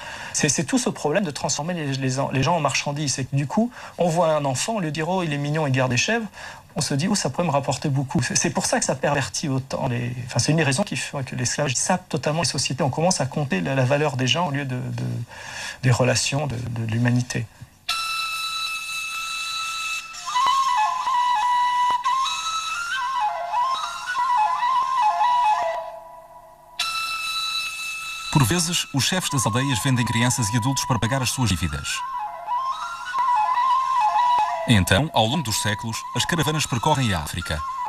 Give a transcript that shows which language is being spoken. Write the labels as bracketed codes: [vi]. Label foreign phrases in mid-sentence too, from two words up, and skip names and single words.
[fr] C'est tout ce problème de transformer les gens en marchandises. C'est que du coup, on voit un enfant, on lui dit « Oh, il est mignon, il garde des chèvres », on se dit « Oh, ça pourrait me rapporter beaucoup ». C'est pour ça que ça pervertit autant Enfin, c'est une des raisons qui fait que l'esclavage sape totalement les sociétés. On commence à compter la valeur des gens au lieu des relations de l'humanité. [pt] Por vezes, os chefes das aldeias vendem crianças e adultos para pagar as suas dívidas. Então, ao longo dos séculos, as caravanas percorrem a África.